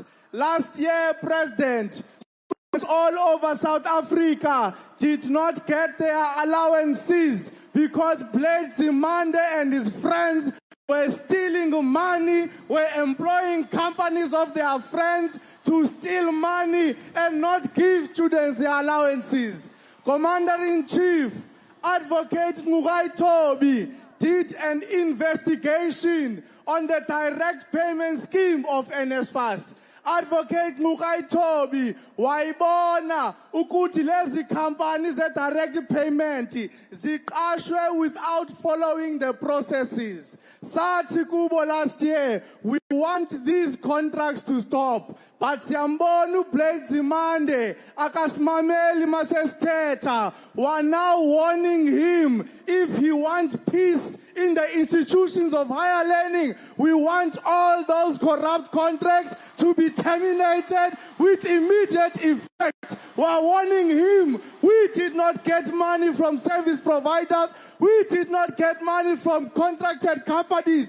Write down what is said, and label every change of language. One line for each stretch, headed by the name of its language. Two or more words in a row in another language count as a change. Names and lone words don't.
English: Last year, President, all over South Africa did not get their allowances because Blade Zimande and his friends were stealing money, were employing companies of their friends to steal money and not give students their allowances. Commander-in-Chief, Advocate Ngugai Tobi did an investigation on the direct payment scheme of NSFAS.
Zulu: Advocate Ngugai Tobi wayibona ukuthi lezi companies e
English: direct payment
Zulu: ziqashwe
English: without following the processes.
Zulu: Sathi kubo
English: last year, we want these contracts to stop.
Xhosa: But siyambona Blade Zimande akasimameli masesithetha.
English: We're now warning him if he wants peace in the institutions of higher learning, we want all those corrupt contracts to be terminated with immediate effect. We're warning him, we did not get money from service providers, we did not get money from contracted companies.